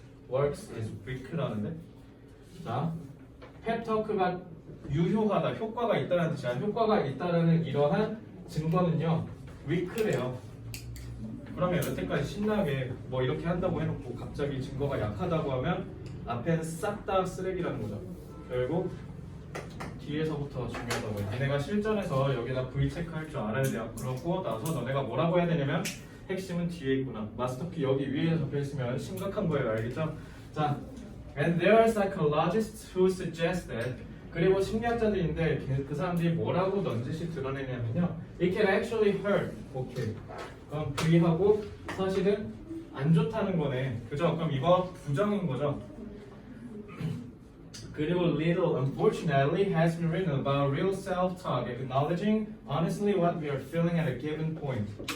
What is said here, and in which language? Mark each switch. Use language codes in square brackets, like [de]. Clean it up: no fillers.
[en] works is weak라는데. [ko] 자, pep talk가 유효하다, 효과가 있다는 뜻이야. 효과가 있다라는 이러한 증거는요. weak래요. 그러면 여태까지 신나게 뭐 이렇게 한다고 해놓고 갑자기 증거가 약하다고 하면 앞에는 싹 다 쓰레기라는 거죠. 결국 뒤에서부터 중요하다고 해. 니네가 실전에서 여기다 V 체크할 줄 알아야 돼요. 그러고 나서 너네가 뭐라고 해야 되냐면 핵심은 뒤에 있구나. 마스터키 여기 위에 적혀 있으면 심각한 거예요. 알겠죠? 자, [en] and there are psychologists who suggest that, [ko] 그리고 심리학자들인데 그 사람들이 뭐라고 넌지시 드러내냐면요. [en] It can actually hurt. 오케이. [ko] 그럼 V하고 사실은 안 좋다는 거네. 그죠? 그럼 이거 부정인 거죠. [en] 그리고 little unfortunately has been written about real self-talk, acknowledging honestly what we are feeling at a given point.